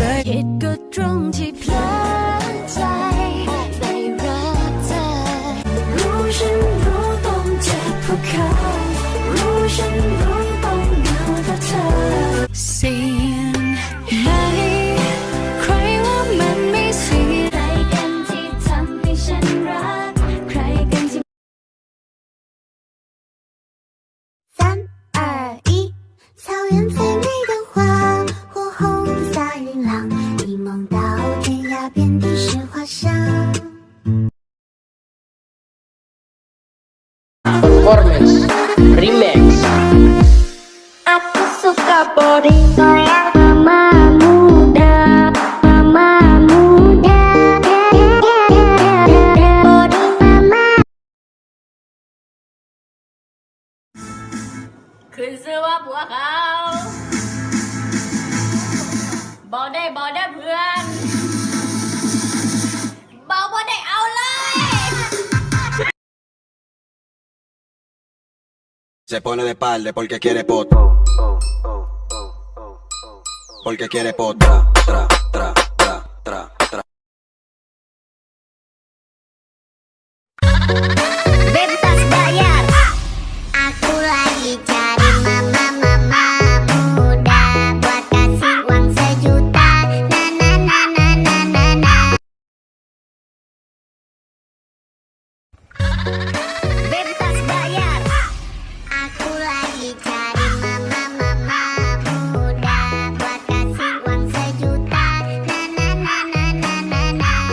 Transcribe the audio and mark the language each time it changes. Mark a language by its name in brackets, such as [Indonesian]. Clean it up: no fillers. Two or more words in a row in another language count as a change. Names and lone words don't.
[Thai] ผิดก็ตรงที่เพลินใจได้รักเธอรู้ฉันรู้ต้องเจ็บเพราะเขารู้ฉันรู้ต้องเหงาเพราะเธอเสียงไหมใครว่ามันไม่เสียใครกันที่ทำให้ฉันรักใครกันที่ [Chinese] 3、2、1，草原最美的花，火红洒云浪，一梦到天涯，遍地是花香。 [English] Performance Remix. [Indonesian] Aku suka body mama muda, mama muda, body mama. [Thai] ขึ้นชื่อว่าผัวเขาบอกได้เพื่อนบอกว่าได้เอาเลย [Spanish] Se pone de espalda porque quiere pot. Porque quiere pot. Tra, tra, tra, tra, tra, tra. [Indonesian] Bebas bayar. Aku lagi cari mama muda buat kasih uang sejuta. Na na na na na na na. Bebas bayar. Aku lagi cari mama muda buat kasih uang sejuta. Na na na na na na na.